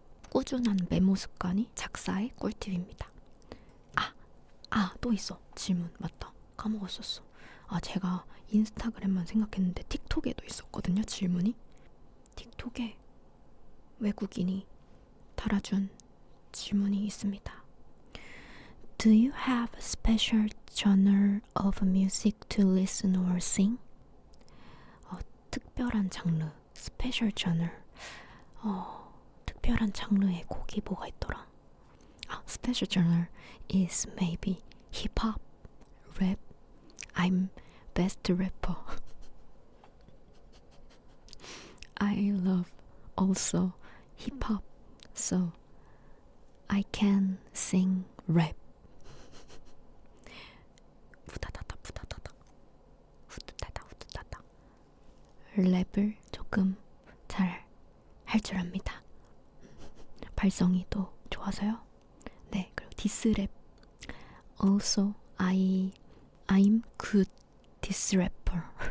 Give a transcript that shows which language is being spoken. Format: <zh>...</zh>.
<ko>꾸준한 메모 습관이 작사의 꿀팁입니다. 또 있어. 질문. 맞다. 까먹었었어. 제가 인스타그램만 생각했는데 틱톡에도 있었거든요. 질문이. 틱톡에 외국인이 달아준 질문이 있습니다.</ko> <en>Do you have a special genre of music to listen or sing?</en> <ko>특별한 장르, special genre. 특별한 장르의 곡이 뭐가 있더라?</ko> <en>Special genre is maybe hip hop, rap. I'm best rapper. I love also hip hop, so I can sing rap. 후다다다 후다다다 후다다다 후다다다.</en> <ko>랩을 조금 잘 할 줄 압니다. 발성이 또 좋아서요. 네, 그리고 디스랩.</ko> <en>Also, I'm good diss rapper.</en>